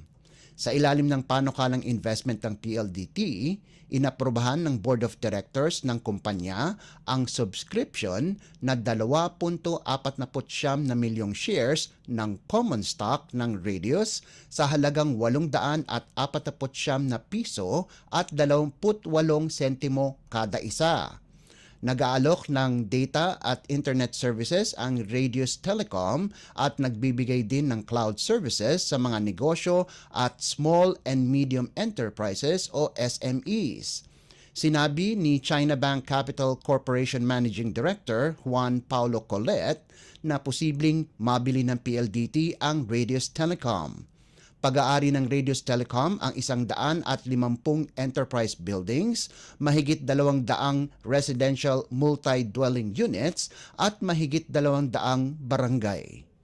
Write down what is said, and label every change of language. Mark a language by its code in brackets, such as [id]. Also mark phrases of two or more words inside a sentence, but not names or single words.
[tl] Sa ilalim ng panukalang investment ng PLDT, inaprobahan ng Board of Directors ng kumpanya ang subscription na 2.49 na milyong shares ng [en] common stock [tl] ng Radius sa halagang 849 na piso at 28 sentimo kada isa. Nag-aalok ng data at [en] internet services [tl] ang Radius Telecom at nagbibigay din ng [en] cloud services [tl] sa mga negosyo at [en] small and medium enterprises [tl] o SMEs. Sinabi ni China Bank Capital Corporation Managing Director Juan Paulo Collet na posibleng mabili ng PLDT ang Radius Telecom. Pag-aari ng Radius Telecom ang 150 [en] enterprise buildings, [tl] mahigit 200 [en] residential multi-dwelling units [tl] at mahigit 200 barangay.